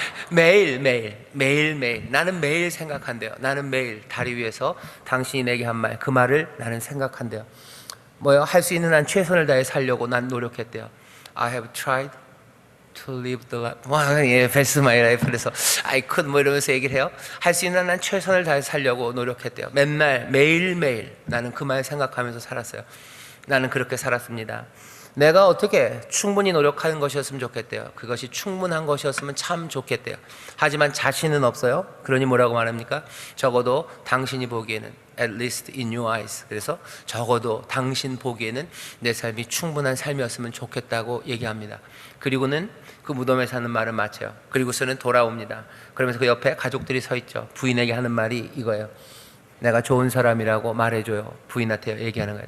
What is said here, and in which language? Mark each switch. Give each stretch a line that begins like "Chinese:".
Korean: 매일 나는 매일 생각한대요. 나는 매일 다리 위에서 당신이 내게 한 말, 그 말을 나는 생각한대요. 할 수 있는 한 최선을 다해 살려고 난 노력했대요.
English: I have tried to live the life. best my life.
Korean: 그래서
English: I could
Korean: 이러면서 얘기를 해요. 할 수 있는 한 최선을 다해 살려고 노력했대요. 매일매일 나는 그 말 생각하면서 살았어요. 나는 그렇게 살았습니다. 내가 어떻게 충분히 노력하는 것이었으면 좋겠대요. 그것이 충분한 것이었으면 참 좋겠대요. 하지만 자신은 없어요. 그러니 뭐라고 말합니까? 적어도 당신이 보기에는
English: at least in your eyes.
Korean: 그래서 적어도 당신 보기에는 내 삶이 충분한 삶이었으면 좋겠다고 얘기합니다. 그리고는 그 무덤에 사는 말은 마쳐요. 그리고서는 돌아옵니다. 그러면서 그 옆에 가족들이 서 있죠. 부인에게 하는 말이 이거예요. 내가 좋은 사람이라고 말해줘요. 부인한테 얘기하는 거예요.